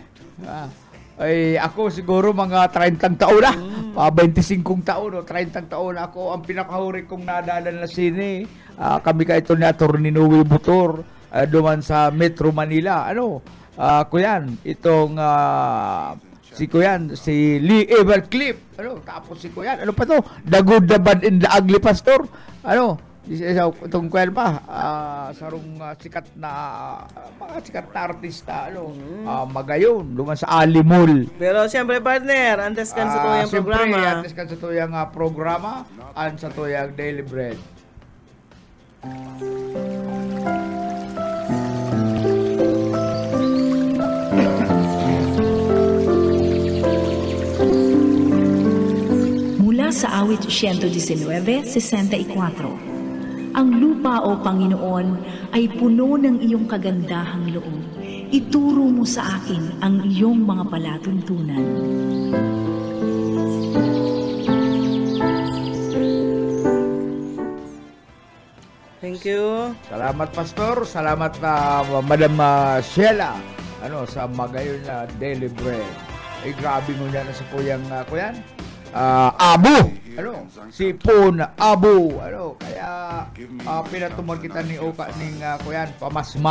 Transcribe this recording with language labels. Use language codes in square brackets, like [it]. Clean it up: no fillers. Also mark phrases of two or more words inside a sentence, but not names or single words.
[bik] Ay ako siguro mga 30 taon na, 25 taon o 30 taon ako ang pinakahuri kong nadala na sine. Kami ka ito ni Atty. Noe Butor, duman sa Metro Manila. Kuyan, itong si Kuyan, si Lee Evercliff. Tapos si Kuyan, ano pa to? [en] The Good, the Bad, and the Ugly, Pastor. [bik] Itong kuyan pa, sarong sikat na artista, magayon, luman sa Alimol. Pero siyempre partner, antes kan sa tuyang programa. Siyempre, antes kan sa tuyang programa, an sa tuyang Daily Bread. [tl] Mula sa awit 119:64, ang lupa o Panginoon ay puno ng iyong kagandahang loob. Ituro mo sa akin ang iyong mga palatuntunan. [en] Thank you. [bik] Salamat Pastor, salamat Madam Sheila sa magayon na Daily Bread. Ay grabe mo na sa kuyang kuyan. Abu, sipon, abu, kaya pinatumor kita ni Oka ning kuyan pamasma.